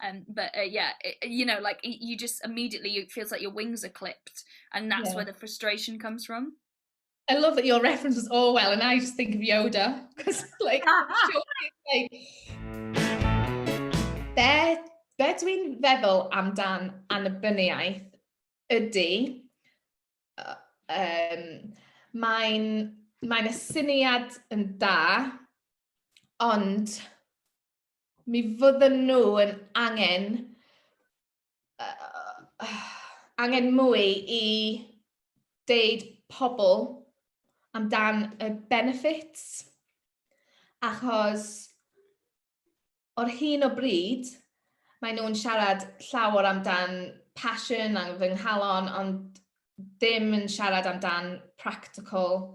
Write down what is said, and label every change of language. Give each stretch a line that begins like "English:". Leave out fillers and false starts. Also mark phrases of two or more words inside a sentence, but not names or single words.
English: You just immediately, it feels like your wings are clipped. And that's where the frustration comes from. I love that your reference was Orwell, and I just think of Yoda, because like,
Welsh: be dwi'n feddwl amdan annibyniaeth ydy, mae'n y syniad yn da, ond mi fydden nhw yn angen mwy I deud pobl amdan y benefits, achos o'r hyn o bryd, mae nhw'n siarad llawer amdan passion a fy nghalon, ond ddim yn siarad amdan practical.